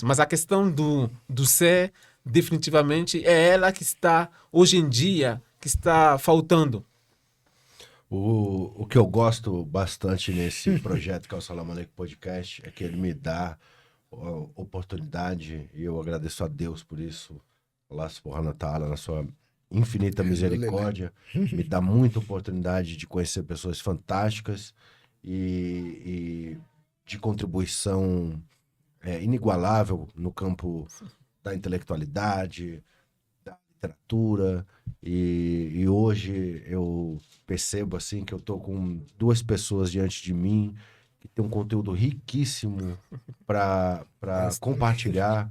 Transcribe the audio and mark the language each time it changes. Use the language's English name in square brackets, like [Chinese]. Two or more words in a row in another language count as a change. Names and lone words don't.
[Portuguese] Mas a questão do ser, definitivamente, é ela que está, hoje em dia, que está faltando. O que eu gosto bastante nesse projeto que é o Salam Aleikum Podcast é que ele me dá oportunidade, e eu agradeço a Deus por isso, [Arabic] الله سبحانه وتعالى, [Portuguese] na sua infinita misericórdia, me dá muita oportunidade de conhecer pessoas fantásticas e de contribuição inigualável no campo da intelectualidade, da literatura, e hoje eu percebo assim que eu tô com duas pessoas diante de mim que tem um conteúdo riquíssimo para compartilhar.